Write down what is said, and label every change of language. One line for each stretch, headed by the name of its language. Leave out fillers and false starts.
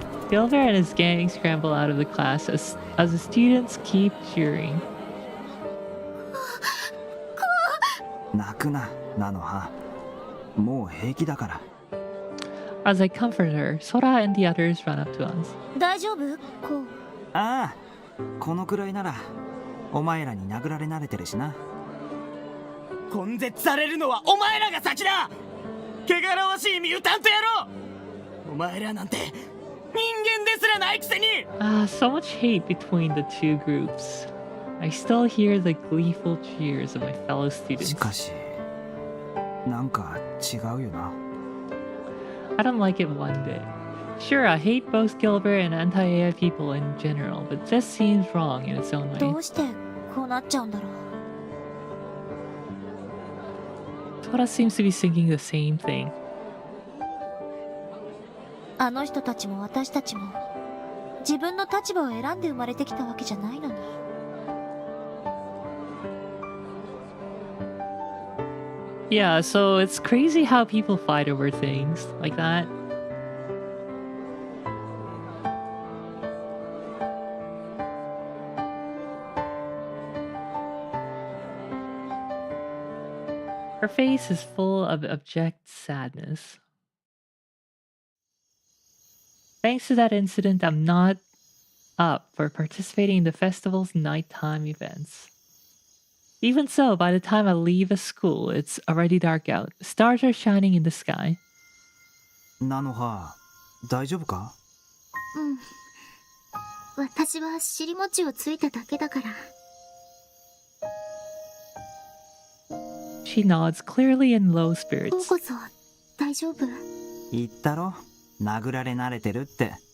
English: Gilbert and his gang scramble out of the class as the students keep cheering.
Japanese: 泣くな、ナノハ。もう平気だから。
English: As I comfort her, Sora and the others run up to us.
Japanese: 大丈夫？こう。ああ、このくらいならお前らに殴られ慣れてるしな。根絶されるのはお前らが先だ。汚らわしいミュータント野郎。お前らなんて人間ですらないくせに。
English: So much hate between the two groups. I still hear the gleeful cheers of my fellow
Japanese: し
English: students.
Japanese: かし、なんか違うよな。
English: I don't like it one bit. Sure, I hate both Gilbert and anti-AI people in general, but this seems wrong in its own
Japanese: ど
English: way.
Japanese: うしてこうなっちゃうんだろう。
English: Sora seems to be thinking the same thing.
Japanese: あの人たちも私たちも自分の立場を選んで生まれてきたわけじゃないのに。
English: Yeah, so it's crazy how people fight over things like that. Her face is full of abject sadness. Thanks to that incident, I'm not up for participating in the festival's nighttime events. Even so, by the time I leave a school, it's already dark out. Stars are shining in the sky.
Japanese: ナノハ、大丈夫か？うん。私は尻餅をついただけだから。
English: She nods, clearly in low
Japanese: こう
English: spirits.
Japanese: こそ大丈夫？言ったろ、殴られ慣れてるって。